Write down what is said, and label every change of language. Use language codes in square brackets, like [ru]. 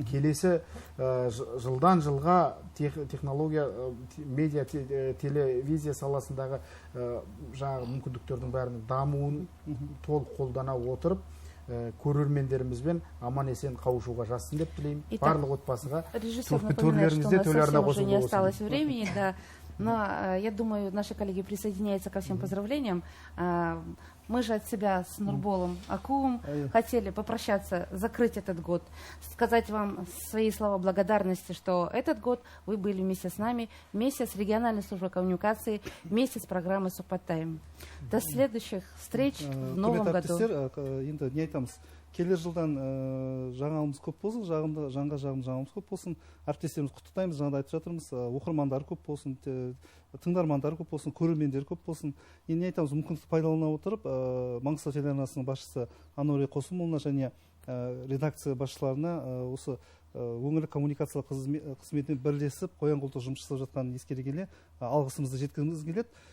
[kk] Келесі жылдан жылға технология, медиа, телевизия саласындағы жаңағы мүмкіндіктердің бәрінің дамуын толық қолдана отырып, көрермендерімізбен аман есен қауышуға жазсын деп тілеймін. Барлық отбасыға төрлеріңізде төларына қосылды. [ru] Не осталось времени, да. Но я думаю, наши коллеги присоединяются ко всем поздравлениям. Мы же от себя с Нурболом Акуом хотели попрощаться, закрыть этот год, сказать вам свои слова благодарности, что этот год вы были вместе с нами, вместе с региональной службой коммуникации, вместе с программой Сухпаттайм. До следующих встреч в новом году. [kk] Енді не айтамыз, келер жылдан жаңалығымыз көп болсын, жаңғымыз көп болсын, әріптестеріміз құттықтаймыз, жаңада айтып жатырмыз, оқырмандар көп болсын, тыңдармандар көп болсын, көрермендер көп болсын. Енді не айтамыз, мүмкіндікті пайдалана отырып, Маңғыстау телеарнасының басшысы Ануре Қосымұлына және редакция басшыларына осы өңірлік коммуникациялық қызметпен бірлесіп қоян қолтық жұмыс жасап жатқанын ескере келе алғысымызды жеткізгіміз келеді.